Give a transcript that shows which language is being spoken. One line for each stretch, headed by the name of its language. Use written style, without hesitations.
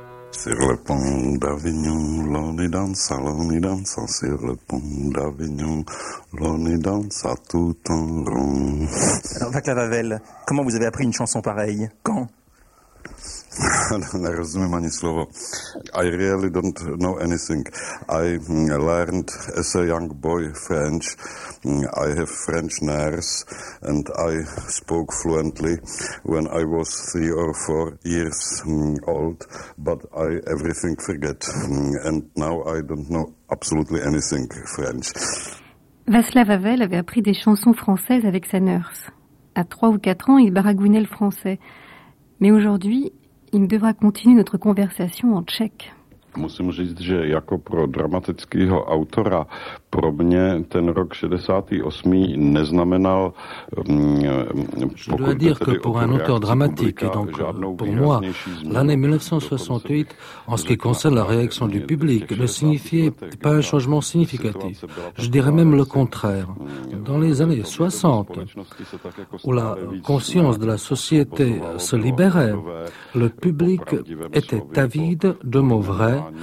French: Sur le pont d'Avignon, l'on y danse, l'on y danse. Sur le pont d'Avignon, l'on y danse tout en rond. Alors, Vaclav Havel, comment vous avez appris une chanson pareille? Quand?
Czech: Nerozumím ani slovo.
English: I really don't know anything. I learned as a young boy French. I have French nurse and I spoke fluently when I was 3 or 4 years old, but I everything forget. And now I don't know absolutely anything French.
French: Václav Havel avait appris des chansons françaises avec sa nurse. À 3 ou 4 ans, il baragouinait le français. Mais aujourd'hui, il devra continuer notre conversation en tchèque.
Czech: Musím říct, že jako pro dramatického autora pro mě ten rok 68 neznamenal
French: Je dois dire que pour un auteur dramatique et donc pour moi, l'année 1968 en ce qui concerne la réaction du public ne signifiait pas un changement significatif. Je dirais même le contraire. Dans les années 60, où la conscience de la société se libérait, le public était avide de mots vrais.